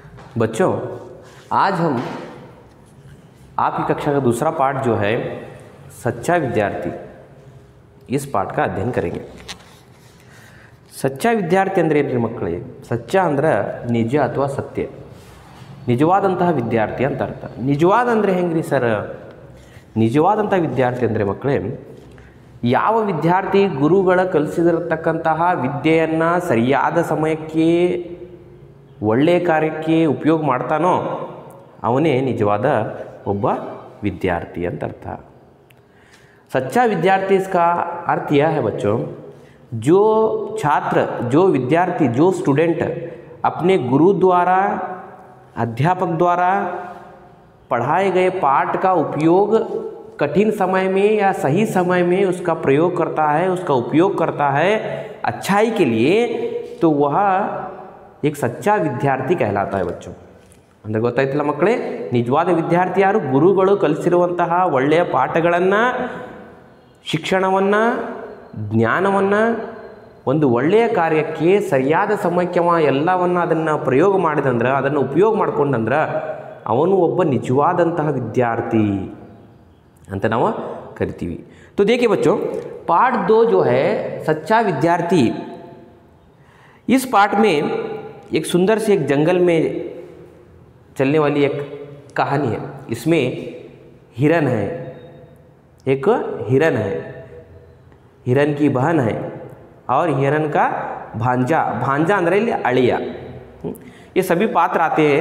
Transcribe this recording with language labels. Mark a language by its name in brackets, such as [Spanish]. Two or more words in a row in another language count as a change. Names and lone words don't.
[Hindi] बच्चों, आज हम आपकी कक्षा का दूसरा पाठ जो है सच्चा विद्यार्थी, इस पाठ का अध्ययन करेंगे। [Kannada] सच्चा विद्यार्थी ಅಂದರೆ ಏನ್ರಿ ಮಕ್ಕಳೇ? ಸಚ್ಚ ಅಂದ್ರೆ ನಿಜ ಅಥವಾ ಸತ್ಯ, ನಿಜವಾದಂತಹ ವಿದ್ಯಾರ್ಥಿ ಅಂತ ಅರ್ಥ. ನಿಜವಾದ ಅಂದರೆ ಹೆಂಗ್ರಿ ಸರ್? ನಿಜವಾದಂಥ ವಿದ್ಯಾರ್ಥಿ ಅಂದರೆ ಮಕ್ಕಳೇ, ಯಾವ ವಿದ್ಯಾರ್ಥಿ ಗುರುಗಳ ಕಲಿಸಿದಿರತಕ್ಕಂತಹ ವಿದ್ಯೆಯನ್ನು ಸರಿಯಾದ ಸಮಯಕ್ಕೆ ಒಳ್ಳೆಯ ಕಾರ್ಯಕ್ಕೆ ಉಪಯೋಗ ಮಾಡ್ತಾನೋ ಅವನೇ ನಿಜವಾದ ಒಬ್ಬ विद्यार्थी ಅಂತ अर्थ। [Hindi] सच्चा विद्यार्थी इसका अर्थ यह है बच्चों, जो छात्र, जो विद्यार्थी, जो स्टूडेंट अपने गुरु द्वारा, अध्यापक द्वारा पढ़ाए गए पाठ का उपयोग कठिन समय में या सही समय में उसका प्रयोग करता है, उसका उपयोग करता है अच्छाई के लिए, तो वह एक सच्चा विद्यार्थी कहलाता है बच्चों। [Kannada] ಅಂದರೆ ಗೊತ್ತಾಯ್ತಲ್ಲ ಮಕ್ಕಳೇ, ನಿಜವಾದ ವಿದ್ಯಾರ್ಥಿ ಯಾರು? ಗುರುಗಳು ಕಲಿಸಿರುವಂತಹ ಒಳ್ಳೆಯ ಪಾಠಗಳನ್ನು, ಶಿಕ್ಷಣವನ್ನು, ಜ್ಞಾನವನ್ನು ಒಂದು ಒಳ್ಳೆಯ ಕಾರ್ಯಕ್ಕೆ ಸರಿಯಾದ ಸಮಯಕ್ಕೆ ಎಲ್ಲವನ್ನು ಅದನ್ನು ಪ್ರಯೋಗ ಮಾಡಿದಂದ್ರೆ, ಅದನ್ನು ಉಪಯೋಗ ಮಾಡಿಕೊಂಡಂದ್ರೆ ಅವನು ಒಬ್ಬ ನಿಜವಾದಂತಹ ವಿದ್ಯಾರ್ಥಿ ಅಂತ ನಾವು ಕರಿತೀವಿ। [Hindi] तो देखिए बच्चों, पाठ 2 जो है सच्चा विद्यार्थी, इस पाठ में एक सुंदर से एक जंगल में चलने वाली एक कहानी है। इसमें हिरन है, एक हिरन है, हिरन की बहन है और हिरन का भांजा, भांजा अंदर अड़िया, ये सभी पात्र आते हैं।